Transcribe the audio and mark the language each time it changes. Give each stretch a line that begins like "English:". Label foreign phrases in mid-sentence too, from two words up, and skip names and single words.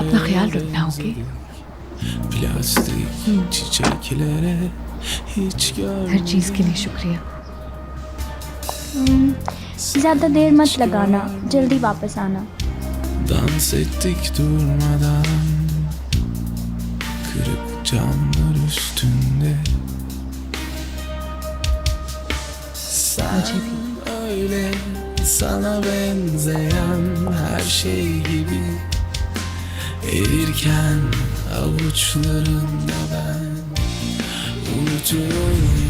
Hindi: अपना ख्याल रखना, ओके?
Turkish: plastik çiçeklere hiç
Hindi: हर चीज़ के लिए शुक्रिया। ज़्यादा देर मत लगाना, जल्दी वापस आना।
Turkish: dans ettik durmadan, kırık camlar üstünde. Sen öyle sana benzeyen her şey gibi erirken avuçlarında ben unutuyorum.